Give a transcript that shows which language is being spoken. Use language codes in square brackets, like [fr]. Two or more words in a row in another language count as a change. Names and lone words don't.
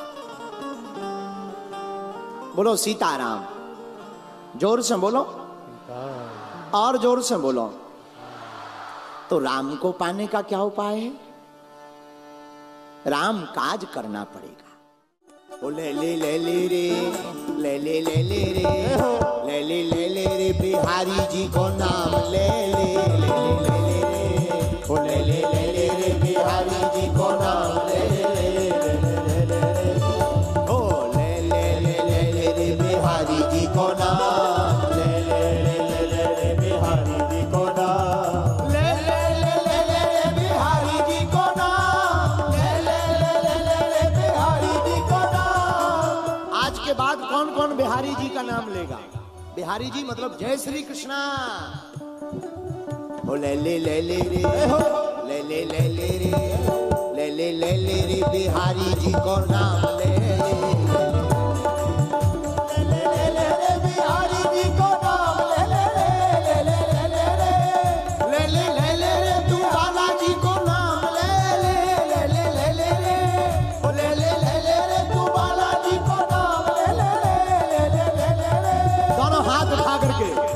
[hi] बोलो सीताराम, जोर से बोलो और जोर से बोलो। तो राम को पाने का क्या उपाय है? राम काज करना पड़ेगा। ओ ले ले ले ले रे, ले ले ले ले रे, ले ले ले ले रे, बिहारी जी को नाम ले ले ले ले ले रे, ओ ले ले ले ले रे, बिहारी जी को नाम ले ले ले ले रे, ओ ले ले ले ले ले रे, बिहारी जी को नाम ले ले ले ले रे, बिहारी जी को नाम ले ले ले ले रे, बिहारी जी को नाम ले ले ले ले रे, बिहारी जी को नाम। आज के बाद कौन कौन बिहारी जी का नाम लेगा? बिहारी जी मतलब जय श्री कृष्णा। ओ ले ले ले ले रे, ले ले ले ले रे, ले ले ले ले रे, बिहारी जी को नाम ले ले ले रे, बिहारी जी को नाम ले ले ले ले ले रे, ले ले ले ले रे, तू बालाजी को नाम ले ले ले ले ले रे, ओ ले ले ले ले रे, तू बालाजी को नाम ले ले ले ले ले रे। दोनों हाथ उठा करके